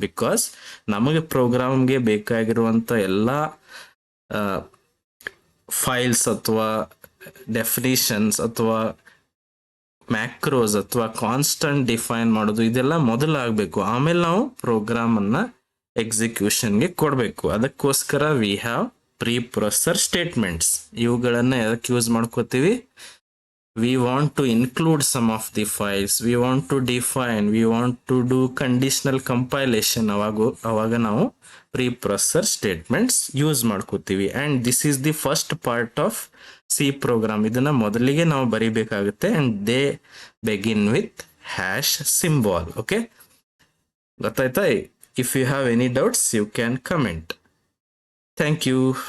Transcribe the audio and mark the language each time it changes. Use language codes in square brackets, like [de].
[kn] Because ನಮಗೆ ಪ್ರೋಗ್ರಾಮ್ಗೆ ಬೇಕಾಗಿರುವಂತ ಎಲ್ಲ files ಅಥವಾ ಡೆಫಿನಿಷನ್ಸ್ ಅಥವಾ ಮ್ಯಾಕ್ರೋಸ್ ಅಥವಾ ಕಾನ್ಸ್ಟಂಟ್ ಡಿಫೈನ್ ಮಾಡೋದು ಇದೆಲ್ಲ ಮೊದಲು ಆಗಬೇಕು, ಆಮೇಲೆ ನಾವು ಪ್ರೋಗ್ರಾಮ್ ಅನ್ನ ಎಕ್ಸಿಕ್ಯೂಷನ್ಗೆ ಕೊಡಬೇಕು. ಅದಕ್ಕೋಸ್ಕರ [en] We have preprocessor statements. [kn] ಇವುಗಳನ್ನ ಎದಕ್ಕೆ ಯೂಸ್ ಮಾಡ್ಕೋತೀವಿ, [en] we want to include some of the files, we want to define, we want to do conditional compilation. [kn] ಅವಾಗ ನಾವು preprocessor statements ಯೂಸ್ ಮಾಡ್ಕೋತೀವಿ. [en] and this is the first part of C program. [kn] ಇದನ್ನ ಮೊದಲಿಗೆ ನಾವು ಬರಿಬೇಕಾಗುತ್ತೆ. [en] and they begin with hash symbol. okay, [kn] ಗೊತ್ತಾಯ್ತಾ? [en] if you have any doubts you can comment. thank you.